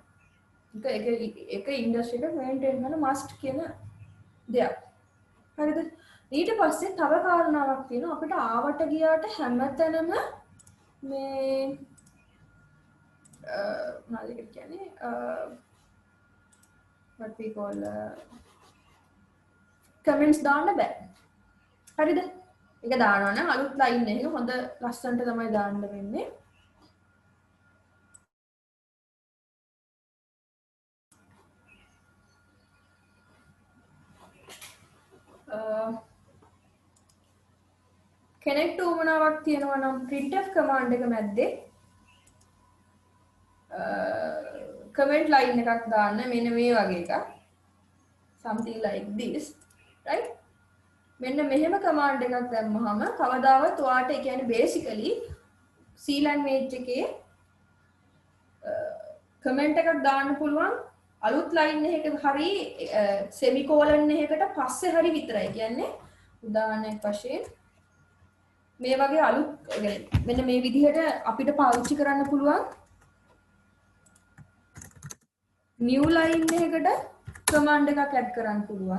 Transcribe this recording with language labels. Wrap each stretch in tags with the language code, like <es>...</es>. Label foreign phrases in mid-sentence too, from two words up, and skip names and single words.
<si>ඒක ඉන්ඩස්ට්‍රි එක මේන්ටේන් කරන මස්ට් කියන දෙයක්. හරිද? ඊට පස්සේ තව කාරණාවක් තියෙනවා අපිට ආවට ගියාට හැමතැනම මේ මොනවද කියන්නේ</si> <en>what we call comments</en> <si>දාන්න බෑ. හරිද? ඒක දානවා නම් අලුත් ලයින් එකක හොඳ ලස්සනට තමයි දාන්න වෙන්නේ. කෙනෙක්ට උවමනාවක් තියෙනවා නම්</si> <en>printf command</en> <si>එක මැද්දේ</si> <en>comment line</en> <si>එකක් දාන්න මෙන්න මේ වගේ එකක්</si> <en>something like this right</en> <si>මෙන්න මෙහෙම command එකක් දැම්මහම කවදාවත් ඔයාට ඒ කියන්නේ basically C language එකේ comment එකක් දාන්න පුළුවන් අලුත් line එකක හරි semicolon එකකට පස්සේ හරි විතරයි කියන්නේ උදාහරණයක් වශයෙන් මේ වගේ අලුත් මෙන්න මේ විදිහට අපිට පාවිච්චි කරන්න පුළුවන්</si> <en>new line</en> <si>එකකට command එකක් add කරන්න පුළුවන්.</si>